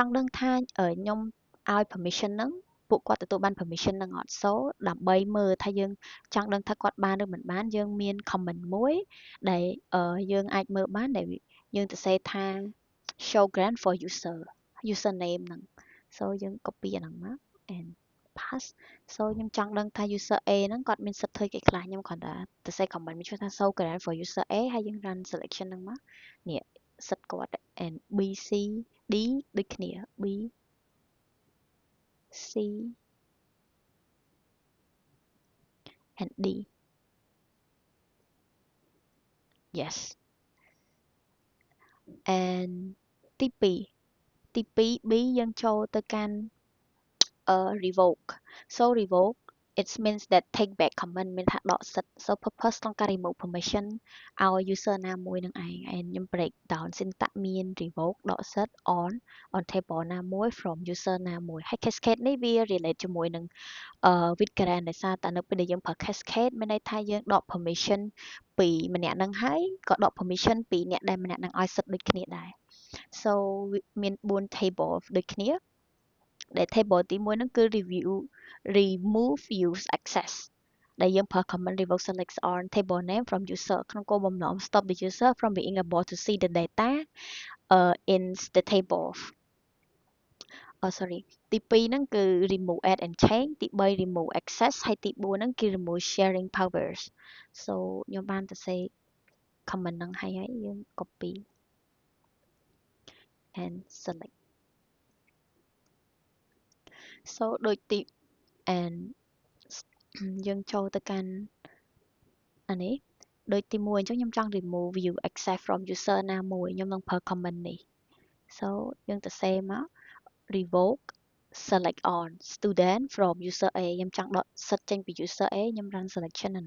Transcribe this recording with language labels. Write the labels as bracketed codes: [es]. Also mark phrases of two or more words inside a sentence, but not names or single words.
[km] ង់ដឹងថាខ្ញុំឲ្យ permission ហ្នឹងពួកគាត់ទទួលបាន permission ហ្នឹងអត់ so ដើម្បីមើលថាយើងចង់ដឹងថាគាត់បាន ឬមិនបានយើងមាន comment មួយដែលយើងអាចមើលបានដែលយើងទៅសេថា show [en] grant for username [km] ហ្នឹង so យើង copy អាហ្នឹងមក [en] and pass so [km] ខ្ញុំចង់ដឹងថា user A ហ្នឹងគាត់មានសិទ្ធិធ្វើគេខ្លះខ្ញុំគ្រាន់តែទៅសេ comment មួយឈ្មោះថា [en] show grant for user A [km] ហើយយើង [en] run selection [km] ហ្នឹងមកនេះសិទ្ធិគាត់ and B C D ដូចគ្នា B C and D. [en] Yes. And [km] ទី2ទី2 B យើងចូលទៅកាន់ [en] revoke so revoke it means that take back comment [km] មានថាដកសិទ្ធ [en] so purpose [km] ក្នុងការ [en] remove permission [km] ឲ្យ user ណាមួយនឹងឯង and ខ្ញុំ [en] break down syntax [km] មាន revoke ដកសិទ្ធ [en] on table [km] ណាមួយ [en] from user [km] ណាមួយហើយ cascade នេះវា relate ជាមួយនឹង [en] with grant [km] ដោយ សារតែនៅពេលដែលយើងប្រើ cascade មានន័យថាយើងដក permission ពីម្នាក់នឹងហើយក៏ដក permission ពីអ្នកដែលម្នាក់នឹងឲ្យសិទ្ធដូចគ្នាដែរ so មាន4 table ដូចគ្នាដែល table ទី1ហ្នឹងគឺ [en] remove use access [km] ដែលយើងប្រើ [en] command revoke select on table name from user [km] ក្នុងគោលបំណង [en] stop the user from being able to see the data in the table [km] sorry ទី2ហ្នឹងគឺ [en] remove add and change [km] ទី3 [en] remove access [km] ហើយទី4ហ្នឹងគឺ [en] remove sharing powers so [km] ខ្ញុំបានទៅសេ comment ហ្នឹងហើយយើង copy [en] and select so [km] ដូចទី and យើងចូលទៅកាន់អានេះដូចទី1អញ្ចឹងខ្ញុំចង់ [en] remove view access from user [km] ណាមួយខ្ញុំនឹងប្រើ comment នេះ so យើងទៅសេមក [en] revoke select on student from user A [km] ខ្ញុំចង់ដកសិទ្ធចេញពី user A ខ្ញុំ [en] run selection [km] អា